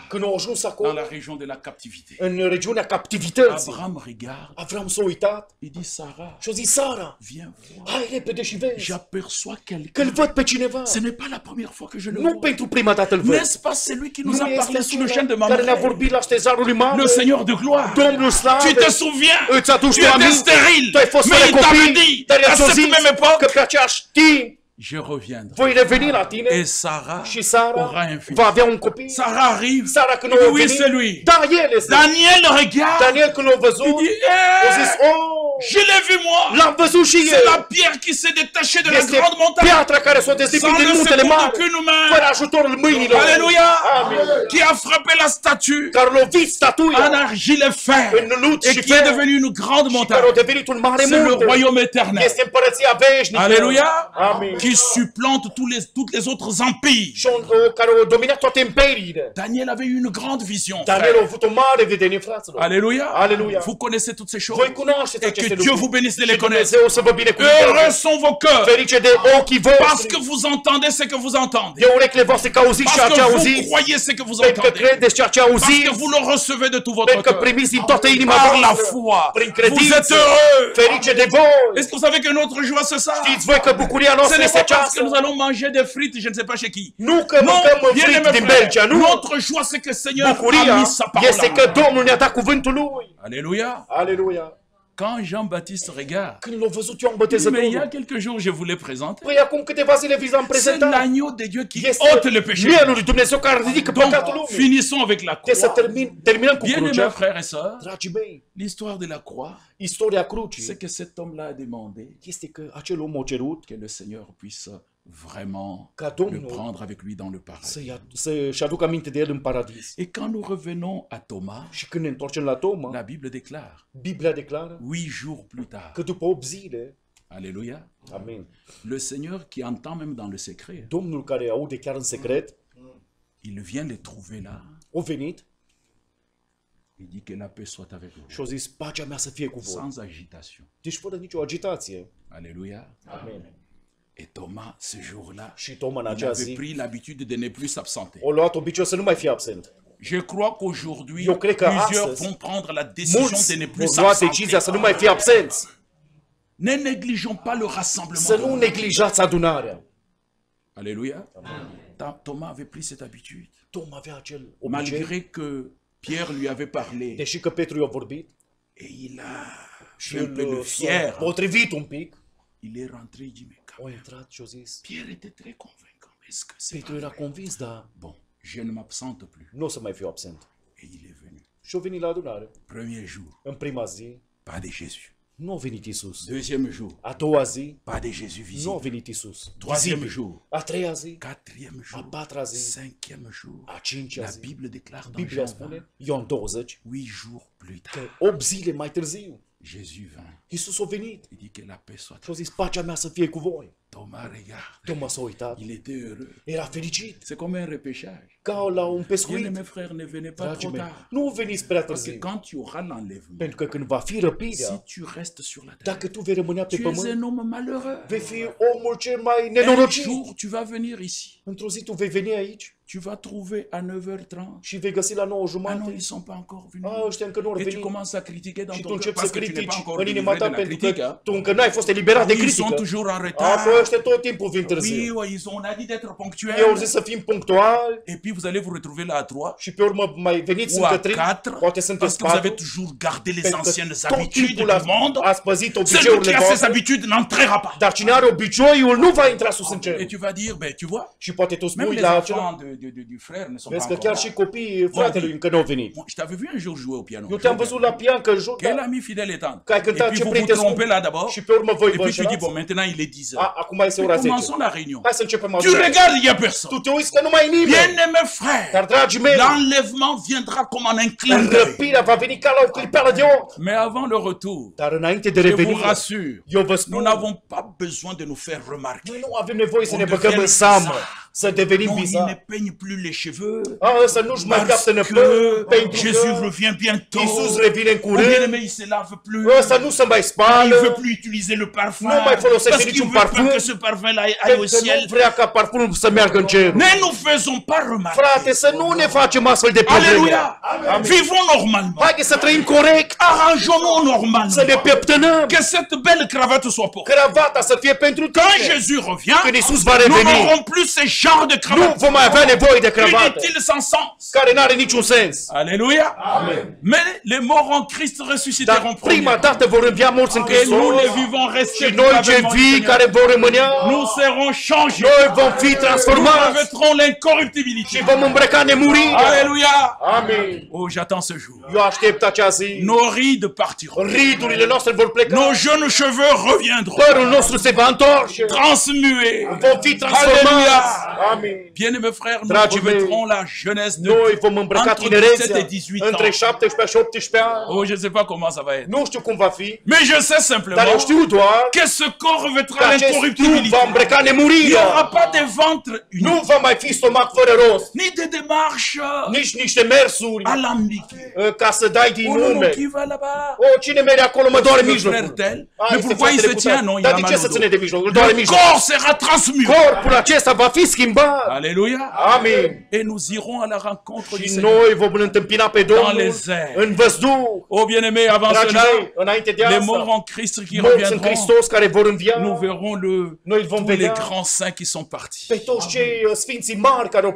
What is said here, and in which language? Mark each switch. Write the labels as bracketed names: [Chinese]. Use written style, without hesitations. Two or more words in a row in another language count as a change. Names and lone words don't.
[Romanian] când a ajuns [French] dans [Romanian] acolo, [French] la région de la captivité, [Romanian] în regiunea captivității, [French] Abraham regarde. [Romanian] Avram s-a uitat [French] Il dit, Sarah, [Romanian] și a zis, Sara, [French] viens voir. [Romanian] hai repede și vezi, [French] J'aperçois [Romanian] că-l [French] quelqu'un. [Romanian] văd pe cineva. [French] Ce n'est pas la première fois que je le [Romanian] Nu [French] vois. [Romanian] pentru prima dată îl văd. [French] N'est-ce pas celui qui nous [Romanian] Nu [French] a [Romanian] este [French] parlé sous le chêne de [Romanian] acela care ne-a [French] Mamre? [Romanian] vorbit la ștezarul lui Mamre, [French] Le Seigneur de gloire. [Romanian] Domnul slave. [French] Tu te souviens? [Romanian] Îți aduci [French] Tu tu étais [Romanian] aminte? [French] stérile. [Romanian] Tu ai fost [French] Mais [Romanian] fără [French] il t'avait [Romanian] copii, [French] dit, [Romanian] dar [French] à [Romanian] el ți-a [French] cette [Romanian] zis [French] même époque, [Romanian] că pe aceeași timp [French] je reviendrai. [Romanian] voi reveni la tine [French] Et Sarah [Romanian] și [French] aura [Romanian] Sara [French] un fils. [Romanian] va avea un copil. [French] Sarah arrive. [Romanian] Sara când [French] Il [Romanian] a [French] dit, oui, [Romanian] venit, [French] c'est lui. [Romanian] da, el este. [French] Daniel regarde. [Romanian] Daniel când l-a [French] Il [Romanian] văzut, [French] dit, [Romanian] a zis, [French] oh, je l'ai vu moi. [Romanian] l-am văzut și [French] C'est la [Romanian] el. [French] pierre qui s'est détachée de la [Romanian] Este [French] grande montagne. [Romanian] piatra care s-a dezlipit [French] Sans [Romanian] din [French] le [Romanian] muntele [French] secours [Romanian] mari, [French] d'aucune main. [Romanian] fără ajutorul mâinilor. [French] Alléluia. [Romanian] Amen. [French] Qui a frappé la statue [Romanian] Care l-a lovit [French] en [Romanian] statuia [French] argile et fer. [Romanian] în lut [French] Et [Romanian] și [French] qui est [Romanian] fer [French] devenue une grande [Romanian] și care [French] montagne. [Romanian] a devenit un mare [French] C'est le [Romanian] munte. [French] royaume éternel. [Romanian] Este împărăția veșnică. [French] Alléluia. [Romanian] Amen. [French] Qui supplante toutes les autres empires. [Romanian] Și care au dominat toate imperiile. [French] Daniel avait eu une grande vision. [Romanian] Daniel a [French] frère. [Romanian] avut o mare vedenie, fraților. [French] Alléluia. Alléluia. Vous connaissez toutes ces choses. [Romanian] Voi cunoașteți [French] Et [Romanian] aceste [French] que Dieu vous [Romanian] lucruri. [French] bénisse de [Romanian] Și [French] les connaître. [Romanian] Dumnezeu să vă [French] Heureux [Romanian] binecuvânteze. [French] sont vos cœurs. [Romanian] Ferice de ochii [French] Parce [Romanian] voștri. [French] que vous entendez ce que vous entendez. [Romanian] De urechile voastre că auziți ceea [French] Parce [Romanian] ce [French] que vous [Romanian] auziți. [French] croyez ce que vous [Romanian] Pentru că [French] entendez. [Romanian] credeți ceea ce [French] Parce [Romanian] auziți. [French] que vous le recevez de tout votre [Romanian] Pentru că [French] cœur. [Romanian] primiți din toată inima [French] Par la [Romanian] voastră. [French] foi. [Romanian] Prin [French] Vous [Romanian] credință. [French] êtes heureux. [Romanian] Ferice de voi. [French] Est-ce que vous savez que notre joie c'est ça? [Romanian] Știți voi că bucuria [French] Ce [Romanian] noastră [French] n'est [Romanian] este [French] pas parce que [Romanian] aceasta. [French] nous allons manger des frites, je ne sais pas chez qui. [Romanian] Nu că [French] Non, [Romanian] mâncăm [French] bien [Romanian] friți [French] aimé [Romanian] din [French] frère. [Romanian] Belgia, nu. [French] Notre joie c'est que Seigneur a [Romanian] Bucuria [French] mis sa parole [Romanian] este [French] en [Romanian] că [French] nous. [Romanian] Domnul ne-a dat cuvântul Lui. [French] Alléluia. [Romanian] Aleluia. [French] Quand Jean-Baptiste regarde, [Romanian] Când l-a văzut Ioan [French] mais il y a [Romanian] Botezătorul, [French] quelques jours je vous l'ai présenté. [Romanian] păi acum câteva zile vi l-am [French] C'est [Romanian] prezentat. [French] l'agneau de Dieu qui [Romanian] Este [French] ôte le péché. [Romanian] mielul lui Dumnezeu care ridică păcatul [French] Donc, [Romanian] lumii. [French] finissons avec la [Romanian] Trebuie să [French] croix. [Romanian] terminăm cu [French] Bien aimés [Romanian] crucea. [French] frères et sœurs, [Romanian] Dragii mei, [French] l'histoire de la croix, [Romanian] istoria [French] c'est [Romanian] crucii [French] que cet homme-là a demandé [Romanian] este că acel om a cerut [French] que le Seigneur puisse vraiment [Romanian] ca [French] le [Romanian] Domnul [French] prendre avec lui dans le paradis. [Romanian] să-și aducă aminte de el în paradis. [French] Et quand nous revenons à Thomas, [Romanian] Și când ne întoarcem la Toma, [French] la Bible déclare, [Romanian] Biblia declară [French] 8 jours plus tard, [Romanian] că după 8 zile, [French] alléluia, [Romanian] amen, [French] le Seigneur qui entend même dans le secret, [Romanian] Domnul care aude chiar în secret, [French] il vient les trouver là, [Romanian] a venit [French] il dit que la paix soit avec vous, [Romanian] și a zis, pacea mea să fie cu voi. [French] sans agitation. [Romanian] Deci fără nicio agitație. [French] Alléluia. [Romanian] Amen. [French] Et Thomas, ce jour-là, [Romanian] Și Toma în [French] il [Romanian] acea [French] avait [Romanian] zi [French] pris l'habitude de ne plus s'absenter. [Romanian] a luat obiceiul să nu mai fie absent. [French] Je crois qu'aujourd'hui, [Romanian] Eu cred că [French] plusieurs [Romanian] astăzi, [French] vont prendre la décision [Romanian] mulți [French] de ne plus [Romanian] vor lua decizia [French] s'absenter. [Romanian] să nu mai fie absenți. [French] Ne négligeons pas le rassemblement. [Romanian] Să nu neglijați adunarea. [French] Alléluia. Thomas avait pris cette habitude. [Romanian] Toma avea acel obicei, [French] Malgré que Pierre lui avait parlé, [Romanian] deși că Petru i-a vorbit [French] et il a [Romanian] și [French] fait un peu le [Romanian] el s-a [French] fier, [Romanian] potrivit un pic, [French] il est rentré, il dit, mais quand [Romanian] a [French] même, [Romanian] intrat și a zis, [French] Pierre était très convaincant. Est-ce que c'est [Romanian] Petru [French] pas [Romanian] era [French] vrai? [Romanian] convins, dar [French] Bon, je ne m'absente plus. [Romanian] nu o să mai fiu absent. [French] Et il est venu. [Romanian] Și a venit la adunare. [French] Premier jour, [Romanian] În prima zi, [French] pas de Jésus. [Romanian] nu a venit Isus. [French] Deuxième jour, [Romanian] A doua zi, [French] pas de Jésus [Romanian] nu a [French] visible. [Romanian] venit Isus. [French] Troisième [Romanian] Vizibil. [French] jour, [Romanian] A treia zi, [French] quatrième [Romanian] a [French] jour, [Romanian] patra zi, [French] cinquième jour. [Romanian] a cincea [French] La [Romanian] zi. [French] Bible déclare dans [Romanian] Biblia [French] Jean 20, [Romanian] spune, Ioan 20, [French] 8 jours plus [Romanian] că [French] tard, [Romanian] 8 zile mai târziu, [French] Jésus vint. [Romanian] Isus a venit [French] Il dit que la paix soit. [Romanian] și a zis, pacea mea să fie cu voi. [French] Thomas regarde. [Romanian] Toma s-a uitat, [French] Il était heureux. [Romanian] era fericit, [French] C'est comme un repêchage. [Romanian] ca la un [French] Bien, [Romanian] pescuit. [French] mes frères, ne venez pas [Romanian] Dragii [French] trop [Romanian] mei, [French] tard. [Romanian] nu veniți prea [French] Parce que [Romanian] târziu, [French] quand il y aura l'enlèvement, [Romanian] pentru că când va fi răpirea, [French] si tu restes sur la terre, [Romanian] dacă tu vei rămâne pe [French] tu es un [Romanian] pământ, [French] homme malheureux. [Romanian] vei fi omul cel mai [French] Un [Romanian] nenorocit. [French] jour, tu vas venir ici. [Romanian] Într-o zi tu vei veni aici [French] Tu vas trouver à 9h30. [Romanian] și vei găsi la 9 [French] Ah non, [Romanian] jumate. [French] ils sont pas encore venus. [Romanian] A, ăștia încă nu au [French] Et tu [Romanian] venit. [French] commences à critiquer dans [Romanian] Și tu [French] ton cœur [Romanian] începi să [French] parce que tu n'es pas [Romanian] critici [French] encore [Romanian] în inima [French] délivré [Romanian] ta [French] de la [Romanian] pentru [French] critique. [Romanian] că [French] Hein? [Romanian] tu încă n-ai fost eliberat de [French] Oui, ils sont [Romanian] critică. [French] toujours en [Romanian] Apoi [French] retard. [Romanian] ăștia tot timpul vin [French] Oui, [Romanian] târziu. [French] ouais, on a dit d'être [Romanian] Eu [French] ponctuels. [Romanian] zis să fim punctuali [French] Et puis vous allez vous retrouver là à 3 [Romanian] și pe urmă mai veniți [French] ou [Romanian] încă [French] à [Romanian] 3, 4 poate [French] parce [Romanian] sunteți [French] que vous avez [Romanian] 4, [French] toujours gardé les [Romanian] pentru [French] anciennes [Romanian] că tot [French] habitudes [Romanian] timpul [French] du monde. [Romanian] ați păzit [French] Celui qui [Romanian] obiceiurile [French] a ces [Romanian] voastre, [French] habitudes n'entrera pas. [Romanian] dar cine are obiceiul nu va intra sus în cer. [French] Et tu vas dire, ben tu vois, [Romanian] Și poate tu [French] même [Romanian] spui [French] les [Romanian] la acela, [French] enfants du frère ne sont pas [Romanian] vezi că [French] encore [Romanian] chiar [French] là. [Romanian] și copiii fratelui încă nu au venit. [French] Moi, je t'avais vu un jour jouer au piano. [Romanian] Eu te-am văzut la piancă în joc, [French] Quel ami fidèle et tendre. [Romanian] că ai [French] Et [Romanian] cântat [French] puis [Romanian] ce [French] vous vous [Romanian] prieteți [French] trompez là d'abord. [Romanian] și pe urmă voi [French] Et [Romanian] vă [French] puis tu dis, [Romanian] înșelați. [French] bon, maintenant il est 10 heures. [Romanian] Acum este ora 10. [French] Commençons la réunion. [Romanian] Hai să începem [French] Tu [Romanian] adunarea. [French] regardes, il n'y a personne. [Romanian] Tu te uiți că nu mai e nimeni. [French] Bien-aimés frères, [Romanian] Dar, dragii mei, [French] l'enlèvement viendra comme en un clin d'œil. [Romanian] răpirea va veni ca la o clipeală de ochi. [French] Mais avant le retour, [Romanian] Dar înainte de [French] je vous [Romanian] revenire, [French] rassure, [Romanian] eu vă [French] nous [Romanian] spun, [French] n'avons pas besoin de nous faire remarquer. [Romanian] noi nu avem nevoie să [French] On [Romanian] ne băgăm [French] devient [Romanian] în seamă, [French] bizarre. [Romanian] să devenim [French] Non, il ne [Romanian] bizari. [French] peigne plus les cheveux. [Romanian] Să nu-și mai [French] Parce [Romanian] captă [French] que [Romanian] năpăr, pentru [French] Jésus [Romanian] că [French] revient bientôt. [Romanian] Iisus revine în [French] Ou bien [Romanian] curând. [French] aimé, il se lave plus. [Romanian] Să nu se mai [French] Il [Romanian] spală, [French] ne veut plus utiliser le parfum. [Romanian] Nu mai folosește [French] Parce qu'il [Romanian] niciun [French] veut [Romanian] parfum. [French] pas que ce parfum-là aille au [Romanian] pentru că [French] ciel. [Romanian] nu vrea ca parfumul să meargă în cer. [French] Ne nous faisons pas remarquer. [Romanian] Frate, să nu ne facem astfel de probleme. [French] Alléluia. Vivons normalement. [Romanian] Haideți să trăim corect, [French] Arrangeons-nous normalement. [Romanian] să ne pieptănăm, [French] Que cette belle cravate soit pour. [Romanian] cravata să fie pentru [French] Quand [Romanian] tine. [French] Jésus revient, [Romanian] Când Iisus va [French] nous [Romanian] reveni, [French] n'aurons plus ces genre de [Romanian] Nu [French] cravate [Romanian] vom mai avea nevoie de cravată, [French] inutile sans sens. [Romanian] care n-are niciun sens. [French] Alléluia. Mais les morts en Christ ressusciteront [Romanian] Dar prima [French] premier. [Romanian] dată vor învia morți în [French] Et nous, [Romanian] Hristos [French] les vivants [Romanian] și [French] restés, [Romanian] noi cei vii care vor rămânea, [French] nous serons changés. [Romanian] noi vom fi [French] Nous [Romanian] transformați [French] revêtrons l'incorruptibilité. [Romanian] și vom îmbrăca nemurirea. [French] Alléluia. [Romanian] Amin. [French] Oh, j'attends ce jour. [Romanian] Eu aștept acea zi. [French] Nos rides partiront. [Romanian] Ridurile noastre vor pleca. [French] Nos jeunes cheveux reviendront. [Romanian] Părul nostru se va întoarce. [French] Transmués. [Romanian] Vom fi transformați. [French] Alléluia. [Romanian] Amin. [French] Bien-aimés frères, nous [Romanian] Dragii mei, [French] revêtrons la jeunesse de [Romanian] Noi vom îmbrăca [French] entre 17 [Romanian] tinerețea [French] et 18 [Romanian] între [French] ans. [Romanian] 17 și 18 ani. [French] Oh, je ne sais pas comment ça va être. [Romanian] Nu știu cum va fi, [French] Mais je sais [Romanian] dar [French] simplement [Romanian] eu știu doar [French] que ce corps [Romanian] că [French] revêtra [Romanian] acest trup [French] l'incorruptibilité. [Romanian] va îmbrăca [French] Il n'y [Romanian] nemurirea. [French] aura pas de ventre [Romanian] Nu [French] unique, [Romanian] va mai fi stomac fără rost, [French] ni de démarche [Romanian] nici niște mersuri [French] alambiquées. [Romanian] ca să dai din [French] Oh non, non, [Romanian] nume. [French] qui va là-bas? [Romanian] O, cine merge acolo mă doare [French] Le frère [Romanian] mijlocul. [French] tel. [Romanian] Ah, [French] Mais [Romanian] este [French] pourquoi il [Romanian] fratele [French] se [Romanian] cu [French] tient? [Romanian] tare. [French] Non, il [Romanian] Dar [French] a [Romanian] de [French] mal [Romanian] ce [French] au [Romanian] să ține [French] dos. [Romanian] de mijloc? Îl doare [French] Le [Romanian] mijlocul. [French] corps sera transmué. [Romanian] Corpul acesta va fi schimbat. [French] Alléluia. [Romanian] Amin. [French] Et nous irons à la rencontre du [Romanian] Și [French] Seigneur. [Romanian] noi vom întâmpina pe Domnul [French] les airs. [Romanian] în văzduh. [French] Oh bien-aimés, avant [Romanian] Dragii [French] cela, [Romanian] mei, înainte de [French] les morts [Romanian] asta, [French] en Christ qui [Romanian] morți în [French] reviendront, [Romanian] Hristos care vor învia, [French] nous verrons [Romanian] noi vom [French] tous les [Romanian] vedea [French] grands saints qui sont partis. [Romanian] pe toți cei sfinții mari care au